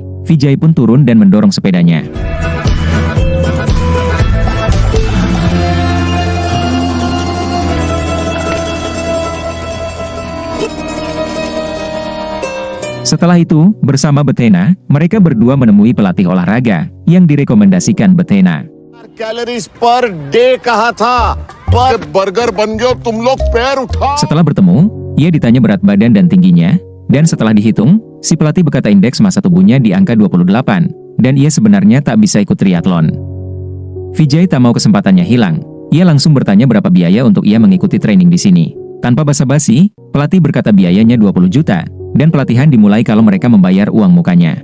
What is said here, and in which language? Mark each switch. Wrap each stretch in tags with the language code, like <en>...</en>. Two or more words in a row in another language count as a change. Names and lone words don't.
<id>Vijay pun turun dan mendorong sepedanya. Setelah itu, bersama Bethena, mereka berdua menemui pelatih olahraga, yang direkomendasikan Bethena.</id> <en>calories per day</en> <hi>कहा था, पर बर्गर बन गया तुम लोग पैर उठा।</hi> <id>Setelah bertemu, ia ditanya berat badan dan tingginya, dan setelah dihitung, si pelatih berkata indeks massa tubuhnya di angka 28, dan ia sebenarnya tak bisa ikut triathlon. Vijay tak mau kesempatannya hilang. Ia langsung bertanya berapa biaya untuk ia mengikuti training di sini. Tanpa basa-basi, pelatih berkata biayanya 20 juta, dan pelatihan dimulai kalau mereka membayar uang mukanya.</id>